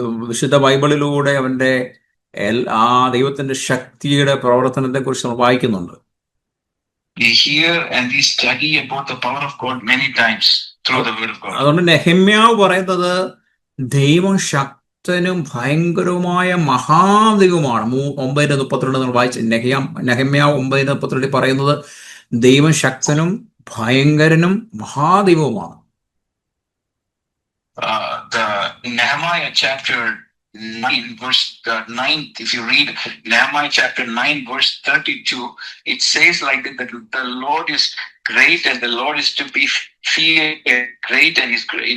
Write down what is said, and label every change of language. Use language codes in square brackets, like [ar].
[ml] വിശുദ്ധ ബൈബിളിലൂടെ അവന്റെ ദൈവത്തിന്റെ ശക്തിയുടെ പ്രവർത്തനത്തെ കുറിച്ച് നമ്മൾ വായിക്കുന്നുണ്ട്. [en] We hear and we study about the power of God many times through the word of God. [ml] അതുകൊണ്ട് നെഹമ്യാവ് പറയുന്നത് ദൈവം ശക്തനും ഭയങ്കരവുമായ മഹാദൈവമാണ്. 9:32 നമ്മൾ വായിച്ച നെഹമ്യാവ് 9:32 പറയുന്നത് ദൈവം ശക്തനും ഭയങ്കരനും മഹാദൈവവുമാണ്. [en] The Nehemiah chapter 9 verse 9, if you read Nehemiah chapter 9 verse 32, it says like that the Lord is great and the Lord is to be feared, great and is great.